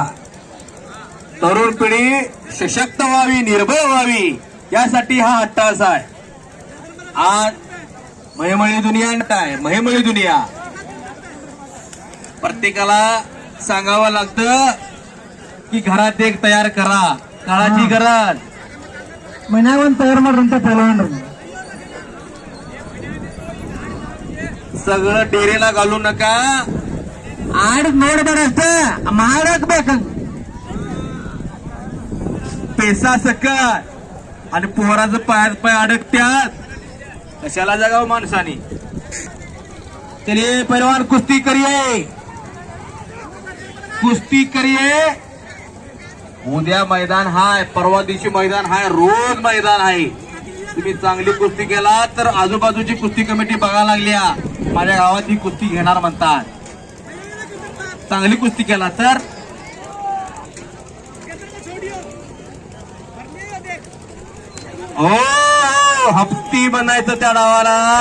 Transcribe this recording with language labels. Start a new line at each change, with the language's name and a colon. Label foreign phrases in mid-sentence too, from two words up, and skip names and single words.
Marathi: तरुण पिढी सशक्त व्हावी, निर्भय व्हावी, यासाठी हा अट्टास आहे. आज महिमळी दुनिया आहे, महिमळी दुनिया. प्रत्येकाला सांगावं लागतं की घरात एक तयार करा, काळाची गरज.
Kannada: ಮನ್ಯಾಗ ಒಂದ್ ತಯಾರು ಮಾಡ್ರಂತ ಪೈಲವಾನ್ರು.
Marathi: सगळं डेरेला घालू नका.
Kannada: ಆಡ್ ನೋಡ್ಬೇಡ ಅಷ್ಟ ಮಾಡಕ್ ಬೇಕ.
Marathi: पैसा सकट आणि पोहराचं पायात पाय अडकत्यात. कशाला जगावं माणसाने.
Hindi: चलिए पहलवान कुस्ती करिए, कुस्ती करिए.
Marathi: उद्या मैदान हाय, परवा दिवशी मैदान हाय, रोज मैदान आहे. तुम्ही चांगली कुस्ती केला तर आजूबाजूची कुस्ती कमिटी बघायला लागल्या, माझ्या गावात ही कुस्ती घेणार म्हणतात. चांगली कुस्ती केला तर हो हप्ती बनायचं त्या डावाला.